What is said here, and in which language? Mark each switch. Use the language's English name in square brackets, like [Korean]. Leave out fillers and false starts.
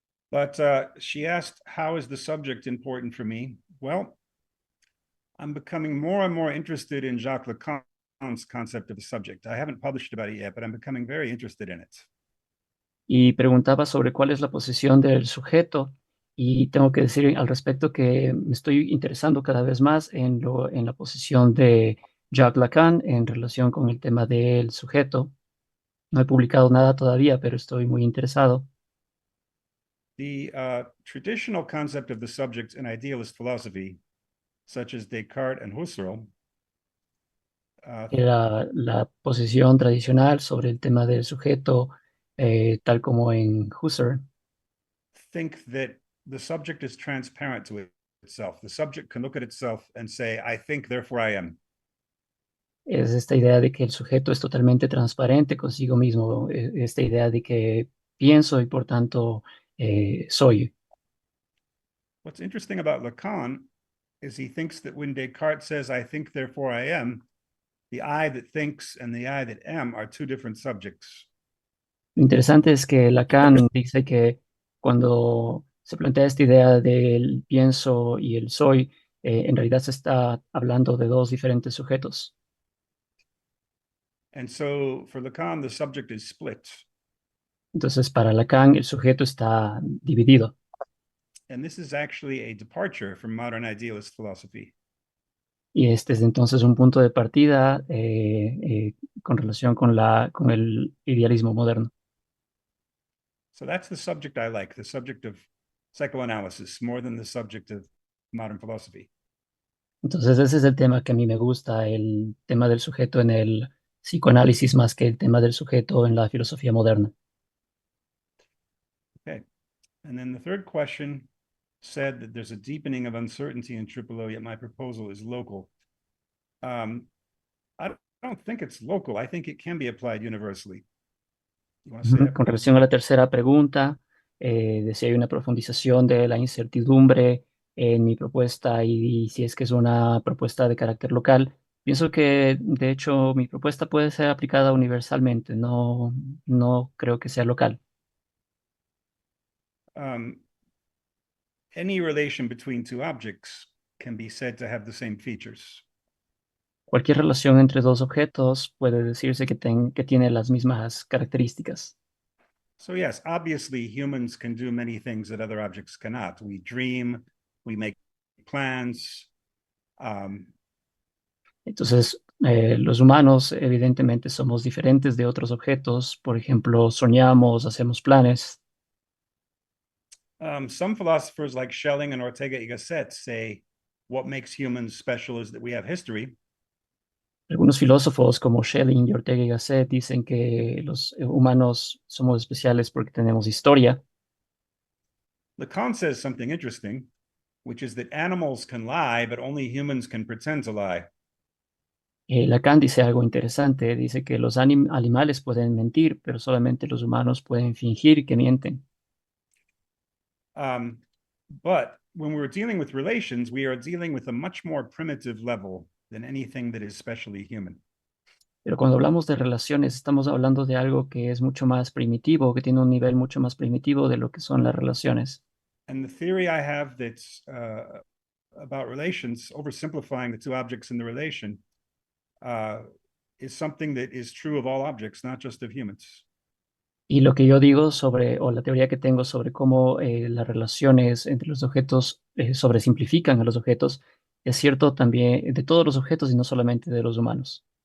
[English] But she asked, how is the subject important for me? Well, I'm becoming more and more interested in Jacques Lacan's concept of the subject. I haven't published about it yet, but I'm becoming very interested in it. [Spanish] Y preguntaba sobre cuál es la posición del sujeto y tengo que decir al respecto que me estoy interesando cada vez más en la posición de Jacques Lacan en relación con el tema del sujeto. No he publicado nada todavía, pero estoy muy interesado. [English] The traditional concept of the subject in idealist philosophy, such as Descartes and Husserl, [Spanish] Era la posición tradicional sobre el tema del sujeto, tal como en Husserl. [English] Think that the subject is transparent to itself. The subject can look at itself and say, I think, therefore I am. [Spanish] Es esta idea de que el sujeto es totalmente transparente consigo mismo, esta idea de que pienso y por tanto soy. [English] What's interesting about Lacan is he thinks that when Descartes says, I think, therefore I am, the I that thinks and the I that am are two different subjects. [Spanish] Lo interesante es que Lacan dice que cuando se plantea esta idea del pienso y el soy, en realidad se está hablando de dos diferentes sujetos. [English] And so for Lacan, the subject is split. [Spanish] Entonces, para Lacan, el sujeto está dividido. [English] And this is actually a departure from modern idealist philosophy. [Spanish] Y este es entonces un punto de partida con relación con el idealismo moderno. [English] So that's the subject I like, the subject of psychoanalysis, more than the subject of modern philosophy. [Spanish] Entonces, ese es el tema que a mí me gusta, el tema del sujeto en el psicoanálisis más que el tema del sujeto en la filosofía moderna. [English] Okay. And then the third question said that there's a deepening of uncertainty in Tripolo, yet my proposal is local. I don't think it's local. I think it can be applied universally. You want to say that? [Spanish] Con relación a la tercera pregunta, de si hay una profundización de la incertidumbre en mi propuesta y si es que es una propuesta de carácter local, pienso que de hecho mi propuesta puede ser aplicada universalmente, no creo que sea local. [English] Any relation between two objects can be said to have the same features. [Spanish] Cualquier relación entre dos objetos puede decirse que tiene las mismas características. [English] So yes, obviously humans can do many things that other objects cannot. We dream, we make plans. [Spanish] Entonces, los humanos evidentemente somos diferentes de otros objetos. Por ejemplo, soñamos, hacemos planes. [English] Some philosophers like Schelling and Ortega y Gasset say what makes humans special is that we have history. [Spanish] Algunos filósofos como Schelling y Ortega y Gasset dicen que los humanos somos especiales porque tenemos historia. [English] Lacan says something interesting, which is that animals can lie, but only humans can pretend to lie. [Spanish] Lacan dice algo interesante, dice que los animales pueden mentir, pero solamente los humanos pueden fingir que mienten. [English] But when we're dealing with relations, we are dealing with a much more primitive level than anything that is specially human. [Spanish] Pero cuando hablamos de relaciones, estamos hablando de algo que es mucho más primitivo, que tiene un nivel mucho más primitivo de lo que son las relaciones. [English] And the theory I have that's about relations, oversimplifying the two objects in the relation, is something that is true of all objects, not just of humans. [Spanish] Y lo que yo digo sobre, o la teoría que tengo sobre cómo las relaciones entre los objetos sobresimplifican a los objetos, es cierto también de todos los objetos y no solamente de los humanos.